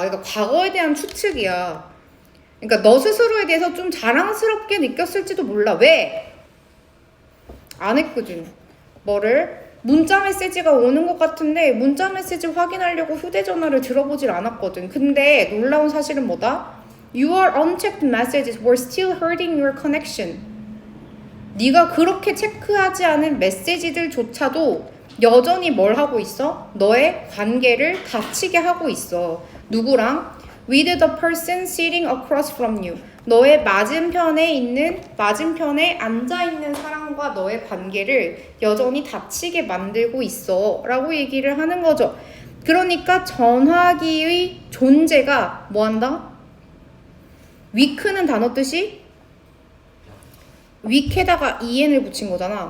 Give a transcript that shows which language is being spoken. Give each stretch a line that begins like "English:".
Korean: 그러니까 과거에 대한 추측이야. 그러니까 너 스스로에 대해서 좀 자랑스럽게 느꼈을지도 몰라. 왜? 안 했거든. 뭐를? 문자 메시지가 오는 것 같은데 문자 메시지 확인하려고 휴대전화를 들어보질 않았거든. 근데 놀라운 사실은 뭐다?
English: Your unchecked messages were still hurting your connection.
Korean: 네가 그렇게 체크하지 않은 메시지들조차도 여전히 뭘 하고 있어? 너의 관계를 다치게 하고 있어. 누구랑?
English: With the person sitting across from you.
Korean: 너의 맞은편에 앉아있는 사람과 너의 관계를 여전히 다치게 만들고 있어 라고 얘기를 하는 거죠. 그러니까 전화기의 존재가 뭐한다? weak는 단어 뜻이 weak에다가 en을 붙인 거잖아.